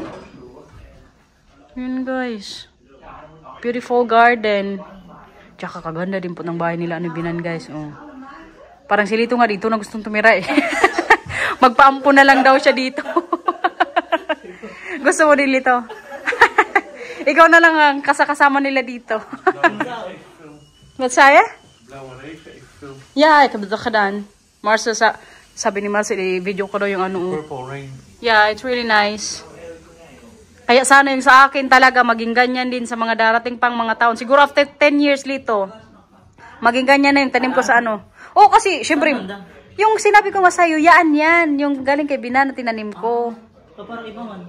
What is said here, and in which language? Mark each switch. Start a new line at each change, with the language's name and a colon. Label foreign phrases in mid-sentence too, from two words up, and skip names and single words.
Filipino: Sa likod, Yun guys.
English: Beautiful garden.
Filipino: Tsaka kaganda din po ng bahay nila ano Binan guys. Oh. Parang si Lito nga dito na gustong tumira eh. Magpaampo na lang daw siya dito. Gusto mo din Lito? Ikaw na lang ang kasama nila dito.
Dutch: Wat zei je? Blauwe regen, ik film. Ja, ik heb het gedaan.
Filipino: Marcel, sabi ni Marcel, i-video ko daw yung ano.
English: Purple rain. Yeah, it's really nice.
Filipino: Kaya sana yung sa akin talaga maging ganyan din sa mga darating pang mga taon. Siguro after 10 years Lito, maging ganyan na yung tanim ko sa ano. Oh, kasi syempre, yung sinabi ko nga sa'yo, yan. Yung galing kay Binan na tinanim ko. Parang iba man.